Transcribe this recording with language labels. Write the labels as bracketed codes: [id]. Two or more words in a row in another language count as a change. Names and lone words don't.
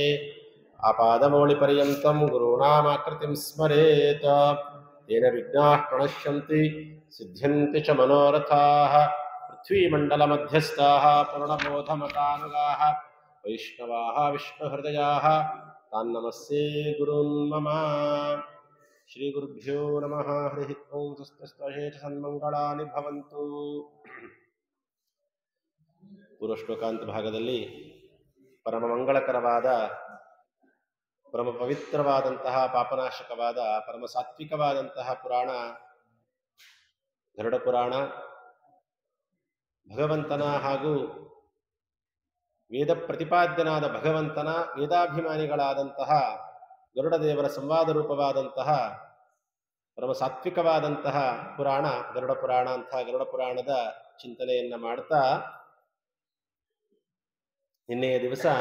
[sa] आपादमौलिपर्यन्तं गुरुणामाकृतिं स्मरेत्. तेन विघ्नाः प्रणश्यन्ति सिद्ध्यन्ति च मनोरथाः. पृथ्वीमण्डलमध्यस्थाः पूर्णबोधमतानुगाः वैष्णवाः विष्णुहृदयाः तान् नमस्से गुरुन् मम. श्री गुरुभ्यो नमः हरि ॐ. स्वस्तिस्तेष सन्मङ्गलानि भवन्तु. [kn] ಪೂರ್ವಶ್ಲೋಕಾಂತ ಭಾಗದಲ್ಲಿ ಪರಮ ಮಂಗಳಕರವಾದ ಪರಮ ಪವಿತ್ರವಾದಂತಹ ಪಾಪನಾಶಕವಾದ ಪರಮ ಸಾತ್ವಿಕವಾದಂತಹ ಪುರಾಣ ಗರುಡ ಪುರಾಣ, ಭಗವಂತನ ಹಾಗೂ ವೇದ ಪ್ರತಿಪಾದ್ಯನಾದ ಭಗವಂತನ ವೇದಾಭಿಮಾನಿಗಳಾದಂತಹ ಗರುಡದೇವರ ಸಂವಾದ ರೂಪವಾದಂತಹ ಪರಮ ಸಾತ್ವಿಕವಾದಂತಹ ಪುರಾಣ ಗರುಡ ಪುರಾಣ ಅಂತ ಗರುಡ ಪುರಾಣದ ಚಿಂತನೆಯನ್ನ ಮಾಡ್ತಾ, ನಿನ್ನೆಯ ದಿವಸ